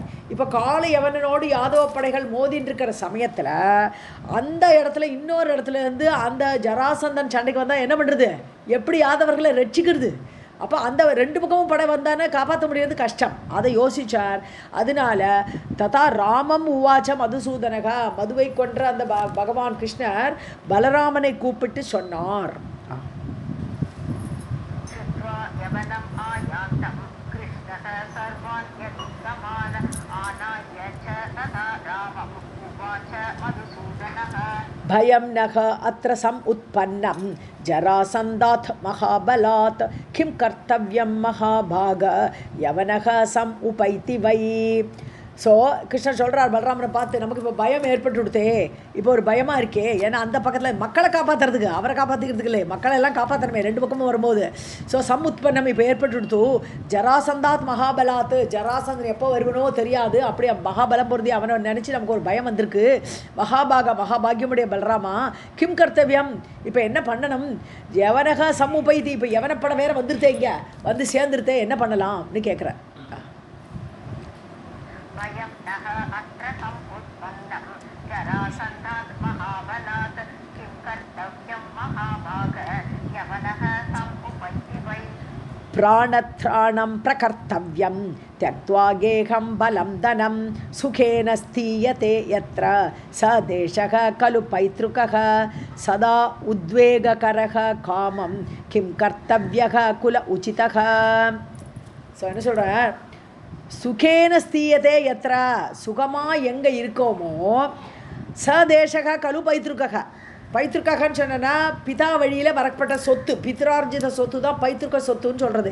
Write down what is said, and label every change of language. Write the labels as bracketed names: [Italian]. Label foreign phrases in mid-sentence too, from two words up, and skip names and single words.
[Tamil] இப்போ காளையவனோடு யாதவ படைகள் மோதின்னு இருக்கிற சமயத்தில் அந்த இடத்துல இன்னொரு இடத்துல இருந்து அந்த ஜராசந்தன் சண்டைக்கு வந்தால் என்ன பண்ணுறது? எப்படி யாதவர்களை ரட்சிக்கிறது? அப்போ அந்த 2 பக்கமும் படை வந்தானே காப்பாற்ற முடியாது, கஷ்டம். அதை யோசித்தார். அதனால [Sanskrit] तदा रामम् उवाच मधुसूदनः [Tamil] மதுவை கொன்ற அந்த பகவான் கிருஷ்ணர் பலராமனை கூப்பிட்டு சொன்னார். [Sanskrit] भयं नः अत्र समुत्पन्नं जरासन्धात् महाबलात् किं कर्तव्यं महाभाग यवनः समुपैति वै. [Tamil] ஸோ கிருஷ்ணர் சொல்கிறார் பலராமனை பார்த்து, நமக்கு இப்போ பயம் ஏற்பட்டு கொடுத்தே, இப்போ ஒரு பயமாக இருக்கே. ஏன்னா அந்த பக்கத்தில் மக்களை காப்பாற்றுறதுக்கு, அவரை காப்பாற்றிக்கிறதுக்கு இல்லை, மக்களை எல்லாம் காப்பாற்றணுமே ரெண்டு பக்கமும் வரும்போது. ஸோ உத்பன்னம் இப்போ ஏற்பட்டு கொடுத்து, [Sanskrit] जरासन्धात् महाबलात्, [Tamil] ஜராசந்தன் எப்போ வருவனோ தெரியாது, அப்படியே மகாபலம் பொருந்தி அவனை நினச்சி நமக்கு ஒரு பயம் வந்திருக்கு. மகாபாகியமுடைய பலராமா, [Sanskrit] किं कर्तव्यम्, [Tamil] இப்போ என்ன பண்ணணும்? [Sanskrit] यवनः समुपैति, [Tamil] இப்போ எவனப்படம் வேற வந்துருத்தே, இங்கே வந்து சேர்ந்துருத்தே, என்ன பண்ணலாம்னு கேட்குறேன். [Sanskrit] वयं नः अत्र समुत्पन्नं जरासन्धात् महाबलात् किं कर्तव्यं महाभाग यवनः समुपैति वै प्राणत्राणं प्रकर्तव्यं त्यक्त्वा गेहं बलं धनं सुखेन स्थीयते यत्र स देशः खलु पैतृकः सदा उद्वेगकरः कामं किं कर्तव्यः कुल उचितः. [Tamil] ஸோ என்ன சொல்கிறேன், [Sanskrit] सुखेन स्थीयते यत्र, [Tamil] சுகமாக எங்கே இருக்கோமோ, [Sanskrit] स देशः खलु पैतृकः. [Tamil] பைத்ருக்ககன்னு சொன்னா பிதா வழியில் வரப்பட்ட சொத்து, பித்ரார்ஜித சொத்து தான் பைத்ருக்க சொத்துன்னு சொல்கிறது.